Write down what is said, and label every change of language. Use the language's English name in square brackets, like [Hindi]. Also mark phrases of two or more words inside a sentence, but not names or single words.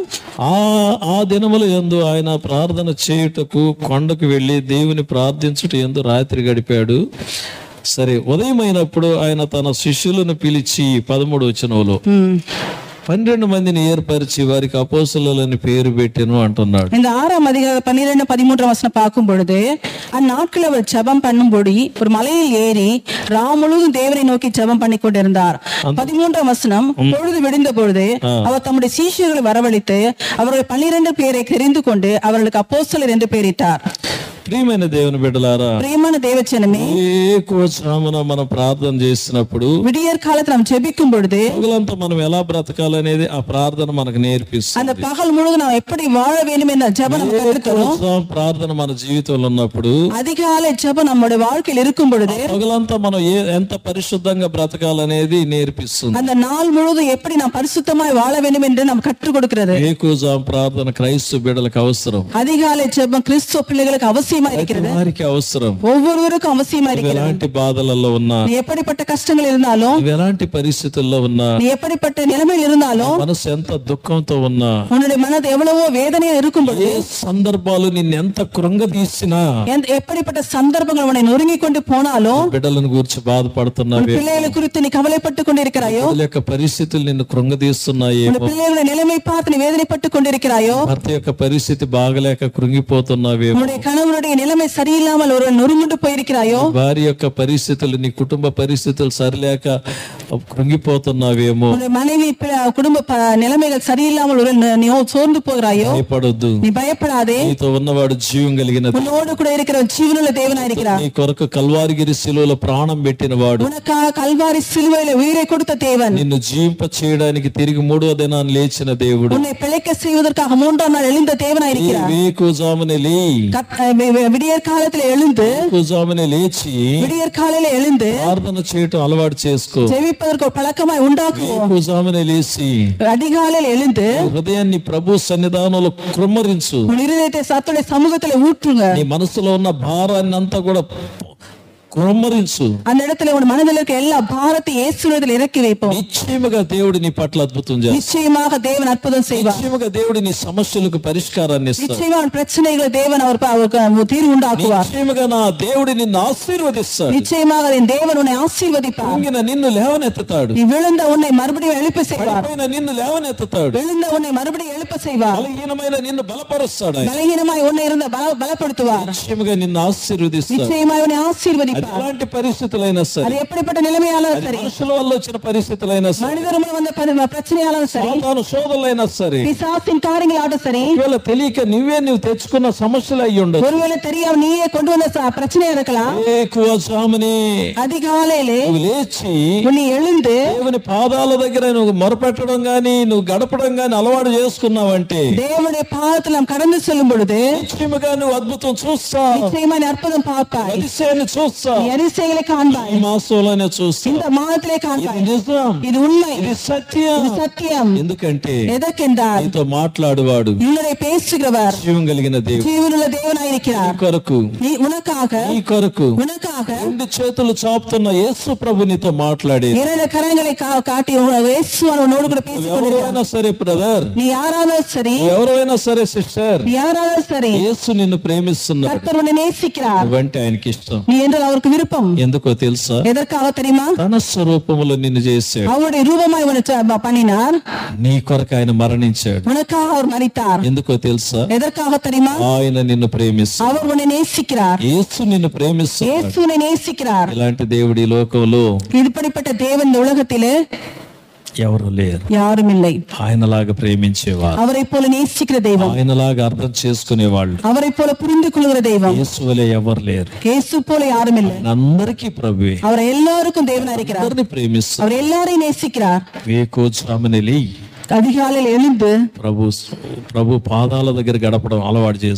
[Telugu] ఆ దినముల యందు ఆయన ప్రార్థన చేయుటకు కొండకు వెళ్ళి దేవుని ప్రార్థించుట యందు రాత్రి గడిపాడు. సరే, ఉదయం అయినప్పుడు ఆయన తన శిష్యులను పిలిచి 13వ వచనంలో 12 మందిని ఏర్పరిచి వారికి అపోస్తలులని పేరు పెట్టెను అంటున్నాడు. [Tamil] இந்த 6ஆம் அதிகாரம் 12, 13 வசனம் பார்க்கும் பொழுது, அந்நாட்கள் அவர் ஜெபம் பண்ணும்படி ஒரு மலையில் ஏறி முழுவதும் தேவனை நோக்கி ஜெபம் பண்ணி கொண்டிருந்தார். 13ஆம் வசனம், பொழுது விடிந்த பொழுது அவர் தம்முடைய சீஷர்களை வரவழைத்து அவர்கள் 12 பேரை தெரிந்து கொண்டு அவர்களுக்கு அப்போஸ்தலர் என்று பெயரிட்டார். [Telugu] ప్రియమైన దేవుని బిడ్డలారా, ప్రియమైన దేవజనమే, వేకువజామున మనం ప్రార్థన చేసినప్పుడు, [Tamil] விடியற் காலத்தில் நாம் ஜெபிக்கும் பொழுது [Telugu] పగలంతా మనం ఎలా బ్రతకాలనేది ఆ ప్రార్థన మనకు నేర్పిస్తుంది. [Tamil] அந்த பகல் முழுவதும் நாம் எப்படி வாழ வேண்டும் என்ற ஜெபம் நமக்கு கற்றுத்தரும். [Telugu] ప్రార్థన మన జీవితంలో ఉన్నప్పుడు, [Tamil] அதிகாலை ஜெபம் நம்முடைய வாழ்க்கையில் இருக்கும் பொழுது [Telugu] పగలంతా మనం ఎంత పరిశుద్ధంగా బ్రతకాలనేది నేర్పిస్తుంది. [Tamil] அந்த நாள் முழுவதும் எப்படி நாம் பரிசுத்தமாய் வாழ வேண்டும் என்று நாம் கற்றுக் கொடுக்கிறது. [Telugu] వేకువజాము ప్రార్థన క్రైస్తవ బిడ్డలకు అవసరం. [Tamil] அதிகாலை ஜெபம் கிறிஸ்துவ பிள்ளைகளுக்கு அவசியமா இருக்கிறது. [Telugu] వారికి అవసరం. [Tamil] ஒவ்வொருவருக்கும் அவசியமா இருக்கிறது. [Telugu] ఎలాంటి బాధలలో ఉన్నా, [Tamil] நீ எப்படிப்பட்ட கஷ்டங்கள் இருந்தாலும், [Telugu] ఎలాంటి పరిస్థితుల్లో ఉన్నా, [Tamil] நீ எப்படிப்பட்ட நிலைமையில் இருந்தாலும், [Telugu] మనసు ఎంత దుఃఖంతో ఉన్నా, [Tamil] உன்னுடைய மனது எவ்வளவோ வேதனையா இருக்கும் பொழுது, [Telugu] ఏ సందర్భాలు నిన్ను ఎంత కృంగదీసినా, [Tamil] எப்படிப்பட்ட சந்தர்ப்பங்கள் உன்னை நொறுங்கி கொண்டு போனாலும், [Telugu] బిడ్డలను గురించి బాధపడుతున్నావే, [Tamil] பிள்ளைகளை குறித்து நீ கவலைப்பட்டு கொண்டிருக்கிறாயோ, [Telugu] బిడ్డల యొక్క పరిస్థితులు నిన్ను కృంగదీస్తున్నాయేమో, [Tamil] உன் பிள்ளைகளுடைய நிலைமை பார்த்து நீ வேதனைப்பட்டு கொண்டிருக்கிறாயோ, [Telugu] భర్త యొక్క పరిస్థితి బాగలేక కృంగిపోతున్నావేమో, [Tamil] உன்னுடைய கணவனுடைய நிலைமை சரியில்லாமல் ஒரு நொறுங்குண்டு போயிருக்கிறாயோ, [Telugu] భార్య యొక్క పరిస్థితులు, నీ కుటుంబ పరిస్థితులు సరిలేక కృంగిపోతున్నావేమో, [Tamil] உன்னுடைய மனைவி குடும்ப நிலைமைகள் சரியில்லாமல் ஒரு நீ சோர்ந்து போகிறாயோ, [Telugu] భయపడొద్దు. [Tamil] நீ பயப்படாதே. [Telugu] నీతో ఉన్నవాడు జీవం కలిగిన, [Tamil] உன்னோடு கூட இருக்கிற ஜீவனுள்ள தேவனா இருக்கிறார். [Telugu] నీ కొరకు కల్వారిగిరి శిలువలో ప్రాణం పెట్టిన వాడు, [Tamil] உனக்காக கல்வாரி சிலுவையில உயிரை கொடுத்த தேவன், [Telugu] నిన్ను జీవింప చేయడానికి తిరిగి 3వ దినాన్ని లేచిన దేవుడు, [Tamil] உன்னை பிழைக்க செய்வதற்காக 3ஆம் நாள் எழுந்த தேவனா இருக்கிறார். [Telugu] వేకువజామున లే, [Tamil] விடியற் காலத்தில் எழுந்து, [Telugu] వేకువజామున లేచి [Tamil] விடியற் காலையில எழுந்து [Telugu] ప్రార్థన చేయటం అలవాటు చేసుకో. [Tamil] ஜெபிப்பதற்கு ஒரு பழக்கமாய் உண்டாக்குவோம். [Telugu] వేకువజామున లేచి [Tamil] அதிகாலையில் எழுந்து [Telugu] హృదయాన్ని ప్రభు సన్నిధానంలో కృమ్మరించు. [Tamil] உன் இருதயத்தை சத்துடைய சமூகத்துல ஊற்றுங்க. [Telugu] నీ మనసులో ఉన్న భారాన్ని అంతా కూడా కుమ్మరించు. [Tamil] அந்த இடத்துல உன் மனதில் இருக்க எல்லா பாரத்தை இயேசுவிடத்தில் இறக்கி வைப்போம். [Telugu] నిశ్చయముగా దేవుడు నీ పట్ల అద్భుతం చేస్తాడు. [Tamil] நிச்சயமாக தேவன் அற்புதம் செய்வார். [Telugu] నిశ్చయముగా దేవుడు నీ సమస్యలకు పరిష్కారాన్ని ఇస్తాడు. [Tamil] நிச்சயமாக உன் பிரச்சனைகளை தேவன் அவருக்கு தீர்வு உண்டாக்குவார். [Telugu] నిశ్చయముగా నా దేవుడు నిన్ను ఆశీర్వదిస్తాడు. [Tamil] நிச்சயமாக என் தேவன் உன்னை ஆசீர்வதிப்பார். [Telugu] కృంగిన నిన్ను లేవనెత్తుతాడు. [Tamil] நீ விழுந்த உன்னை மறுபடியும் எழுப்ப செய்வார். [Telugu] పడిపోయిన నిన్ను లేవనెత్తుతాడు. [Tamil] விழுந்த உன்னை மறுபடியும் எழுப்ப செய்வார். [Telugu] బలహీనమైన నిన్ను బలపరుస్తాడు. [Tamil] பலகீனமாய் உன்னை இருந்த பலப்படுத்துவார். [Telugu] నిశ్చయముగా నిన్ను ఆశీర్వదిస్తాడు. [Tamil] நிச்சயமாய் உன்னை ஆசீர்வதிப்பார். [Telugu] ఎలాంటి పరిస్థితులైనా సరే, [Tamil] அது எப்படிப்பட்ட நிலைமையாலும் சரி, [Telugu] మనుషుల వల్ల వచ్చిన పరిస్థితులైనా సరే, [Tamil] மனிதருமே வந்த பிரச்சனையாலும் சரி, [Telugu] సాతాను శోధనలైనా సరే, [Tamil] பிசாசின் காரியங்களாகட்டும் சரி, [Telugu] ఒకవేళ తెలియక నువ్వు తెచ్చుకున్న సమస్యలు అయ్యి ఉండదు. [Tamil] ஒருவேளை தெரியாம நீயே கொண்டு வந்த பிரச்சனையா இருக்கலாம். [Telugu] వేకువజామునే [Tamil] அதிகாலையிலே [Telugu] నువ్వు లేచి [Tamil] உன்னை எழுந்து [Telugu] దేవుని పాదాల దగ్గర నువ్వు మొరపెట్టడం గాని, నువ్వు గడపడం గాని అలవాటు చేసుకున్నావంటే, [Tamil] தேவனுடைய பாதத்தில் நாம் கடந்து செல்லும் பொழுது [Telugu] నిశ్చయముగా నువ్వు అద్భుతం చూస్తావు. [Tamil] நிச்சயமா நீ அற்புதம் பார்ப்பாய். [Telugu] அதிசయాన్ని చూస్తావు. [Tamil] நீ அதிசயங்களை காண்பாய். [Telugu] ఈ మాసంలోనే చూస్తావు. [Tamil] இந்த மாதத்திலே [Telugu] ఇది [Tamil] காண்பாய். [Telugu] నిజం, [Tamil] இது உண்மை, [Telugu] ఇది సత్యం. [Tamil] இது சத்தியம். [Telugu] ఎందుకంటే [Tamil] எதற்கென்றால் [Telugu] నీతో మాట్లాడువాడు [Tamil] உன்னுடைய பேசுகிறவர் [Telugu] జీవం కలిగిన దేవుడు. [Tamil] ஜீவனுள்ள [Telugu] నీ [Tamil] தேவனாயிருக்கிறார். [Telugu] కొరకు, [Tamil] நீ ఉనకాக [Telugu] నీ కొరకు [Tamil] உனக்காக [Telugu] 2 చేతులు చాపుతున్న యేసు ప్రభు నీతో మాట్లాడేది. [Tamil] 2 கரங்களை காட்டி இயேசு உன்னோடு கூட பேசிக் கொண்டிருக்கிறார். [Telugu] ఎవరైనా సరే బ్రదర్, [Tamil] நீ யாராவது சரி, [Telugu] ఎవరైనా సరే సిస్టర్, [Tamil] நீ யாராவது சரி, [Telugu] యేసు నిన్ను ప్రేమిస్తున్నాడు. [Tamil] கர்த்தர் உன்னை நேசிக்கிறார். [Telugu] నువ్వంటే ఆయనకి ఇష్టం. [Tamil] நீ என்றால் அவருக்கு விருப்பம். [Telugu] ఎందుకో తెలుసా? [Tamil] எதற்காக தெரியுமா? [Telugu] తన స్వరూపములో నిన్ను చేశాడు. [Tamil] அவருடைய రూపமாய் உன்னை பண்ணினார். [Telugu] నీ కొరకు ఆయన మరణించాడు. [Tamil] உனக்காக அவர் மரித்தார். [Telugu] ఎందుకో తెలుసా? [Tamil] எதற்காக தெரியுமா? [Telugu] ఆయన నిన్ను ప్రేమిస్తాడు. [Tamil] அவர் உன்னை நேசிக்கிறார். [Telugu] యేసు నిన్ను ప్రేమిస్తాడు. [Tamil] இயேசு உன்னை நேசிக்கிறார். [Telugu] ఇలాంటి దేవుడి లోకంలో, [Tamil] இப்படிப்பட்ட தேவன் இந்த உலகத்திலே, [Telugu] ఎవరు లేరు. [Tamil] யாரும் இல்லை. [Telugu] ఆయనలాగా ప్రేమించేవారు, [Tamil] அவரை போல நேசிக்கிற தெய்வம், [Telugu] ఆయనలాగా అర్థం చేసుకునేవాళ్ళు [Tamil] அவரை போல புரிந்து கொள்கிற தெய்வம் [Telugu] యేసువలే ఎవరు లేరు. [Tamil] இயேசு போல யாரும் இல்லை. [Telugu] అందరికీ ప్రభువే, [Tamil] அவர் எல்லாருக்கும் தேவனா இருக்கிறார். [Telugu] అందరిని ప్రేమిస్తారు. [Tamil] அவர் எல்லாரையும் நேசிக்கிறார். [Telugu] వేకోజామున లేయి [Tamil] அதிகாலையில் எழுந்து [Telugu] ప్రభు పాదాల దగ్గర గడపడం అలవాటు చేసి